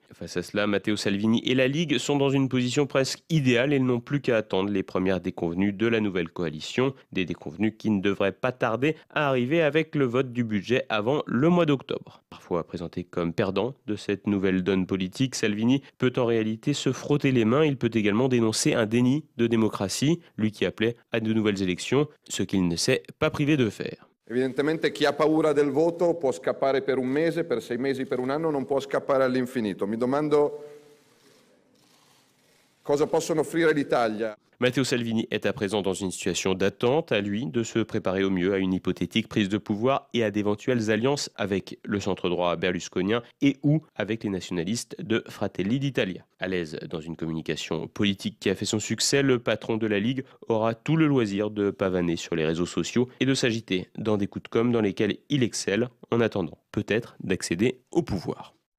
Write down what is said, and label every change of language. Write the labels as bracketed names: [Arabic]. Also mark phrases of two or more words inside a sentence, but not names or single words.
[French] Face à cela, Matteo Salvini et la Ligue sont dans une position presque idéale et n'ont plus qu'à attendre les premières déconvenues de la nouvelle coalition, des déconvenues qui ne devraient pas tarder à arriver avec le vote du budget avant le mois d'octobre. Parfois présenté comme perdant de cette nouvelle donne politique, Salvini peut en réalité se frotter les mains. Il peut également dénoncer un déni de démocratie, lui qui appelait à de nouvelles élections, ce qu'il ne s'est pas privé de faire. [Italian] Evidentemente chi ha paura del voto può scappare per un mese, per 6 mesi, per un anno, non può scappare all'infinito. Mi domando cosa possono offrire l'Italia. [French] Matteo Salvini est à présent dans une situation d'attente, à lui de se préparer au mieux à une hypothétique prise de pouvoir et à d'éventuelles alliances avec le centre-droit berlusconien et ou avec les nationalistes de Fratelli d'Italia. À l'aise dans une communication politique qui a fait son succès, le patron de la Ligue aura tout le loisir de pavaner sur les réseaux sociaux et de s'agiter dans des coups de com' dans lesquels il excelle en attendant peut-être d'accéder au pouvoir.